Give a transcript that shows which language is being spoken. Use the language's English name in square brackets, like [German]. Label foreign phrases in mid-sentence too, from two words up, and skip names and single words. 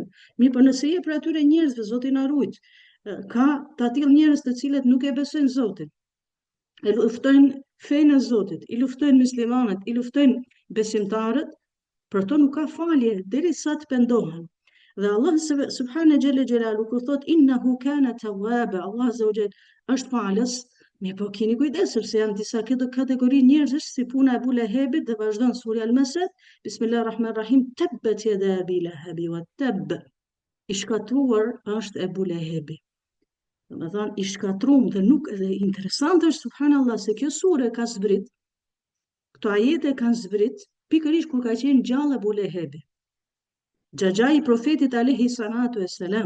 [Albanian] Mirë, po nëse je për atyre njerëzve, Zoti na ruaj. Ka të tillë njerëz të cilët nuk e besojnë Zotin. E luftojnë fenë e Zotit, i luftojnë muslimanët, i luftojnë besimtarët, për to nuk ka falje derisa të pendohen. Dhe Allah [Arabic] سبحانه جل جلاله [Albanian] kur thot [Arabic] إنه كان توابا, [Albanian] Allah [Arabic] عز وجل [Albanian] është falës. Mirë po keni kujdes sepse janë disa kategori njerëzish si puna e Abu Lahebit dhe vazhdon surja Al-Masad, [Arabic] بسم الله الرحمن الرحيم, تبت يدا أبي لهب وتب. [Albanian] I shkatruar është Abu Lahebi. Do të thonë i shkatruar dhe nuk, dhe interesant është subhanallahu se kjo sure ka zbrit Këto ajete kanë zbrit pikërisht kur ka qenë gjallë Abu Lehebi, xhaxha i profetit [Arabic] عليه الصلاة والسلام.